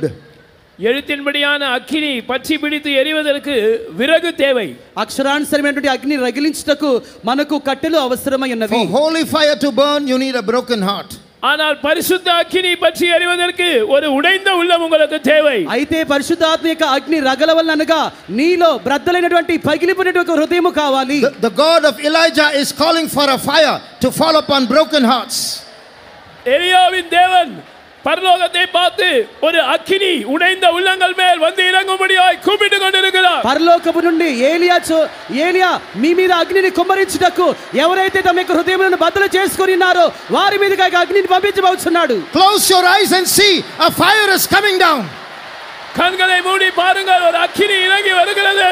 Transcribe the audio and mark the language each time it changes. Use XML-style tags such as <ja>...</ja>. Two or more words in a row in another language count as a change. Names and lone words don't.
<ta>எழுத்தின்படியான அக்கினி பற்றி பிடித்து எரிவதற்கு விறகு தேவை.</ta> <te>అక్షరానుసారమైనటువంటి అగ్ని రగిలించుటకు మనకు కట్టెలు అవసరమై ఉన్నవి.</te> <en>For holy fire to burn, you need a broken heart.</en> <ta>ஆனால் பரிசுத்த அக்கினி பற்றி எரிவதற்கு ஒரு உடைந்த உள்ளம் உங்களுக்கு தேவை.</ta> <te>అయితే పరిశుద్ధాత్మ యొక్క అగ్ని రగలవలనగా నీలో బ్రద్దలైనటువంటి పగిలిపోయినటువంటి హృదయము కావాలి.</te> <en>The God of Elijah is calling for a fire to fall upon broken hearts.</en> <ta>எலியாவின் தேவன் பரலோகத்தை பார்த்து ஒரு அக்கினி உடைந்த உள்ளங்கள் மேல் வந்து இறங்கும்படியாய் கூப்பிட்டு கொண்டிருக்கிறார்.</ta> <te>పరలోకపు నుండి ఏలియా మీ మీద అగ్నిని కుమ్మరించుటకు ఎవరైతే తమ యొక్క హృదయములను బద్దలు చేసుకొని ఉన్నారో వారి మీదకి అగ్నిని పంపించబోతున్నాడు.</te> <en>Close your eyes and see, a fire is coming down.</en> <ta>கண்களை மூடி பாருங்கள், ஒரு அக்கினி இறங்கி வருகிறது.</ta>